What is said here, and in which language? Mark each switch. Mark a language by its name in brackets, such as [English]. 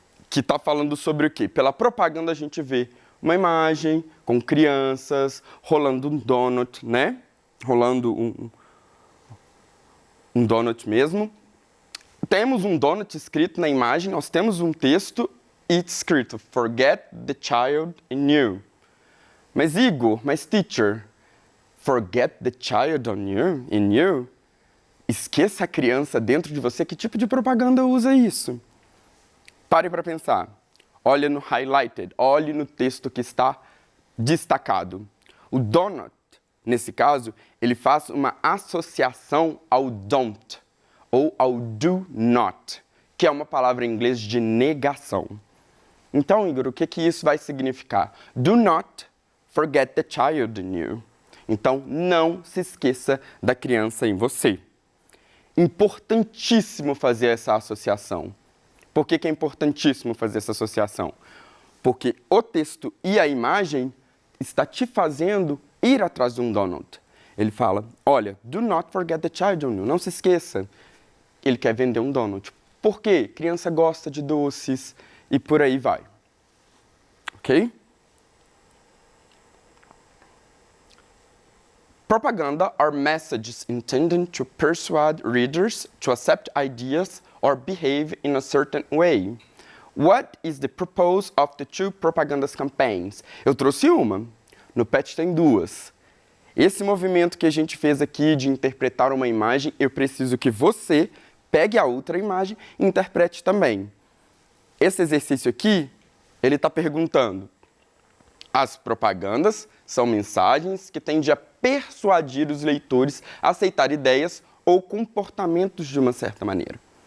[Portuguese] Que está falando sobre o quê? Pela propaganda a gente vê uma imagem com crianças rolando um donut, né? Rolando um donut mesmo. Temos um donut escrito na imagem, nós temos um texto escrito, [English] forget the child in you. [Portuguese] Mas Igor, mas teacher, [English] forget the child in you? [Portuguese] Esqueça a criança dentro de você, que tipo de propaganda usa isso? Pare para pensar. Olhe no highlighted, olhe no texto que está destacado. O donut, nesse caso, ele faz uma associação ao don't ou ao do not, que é uma palavra em inglês de negação. Então, Igor, o que isso vai significar? [English] Do not forget the child in you. [Portuguese] Então, não se esqueça da criança em você. Importantíssimo fazer essa associação. Por que é importantíssimo fazer essa associação? Porque o texto e a imagem está te fazendo ir atrás de um donut. Ele fala, olha, [English] do not forget the child in you. [Portuguese] Não se esqueça. Ele quer vender um donut. Por quê? Criança gosta de doces e por aí vai. Ok? [English] Propaganda are messages intended to persuade readers to accept ideas or behave in a certain way. What is the purpose of the two propaganda campaigns? [Portuguese] Eu trouxe uma. No PET tem duas. Esse movimento que a gente fez aqui de interpretar uma imagem, eu preciso que você pegue a outra imagem e interprete também. Esse exercício aqui, ele está perguntando: as propagandas são mensagens que tendem a persuadir os leitores a aceitar ideias ou comportamentos de uma certa maneira.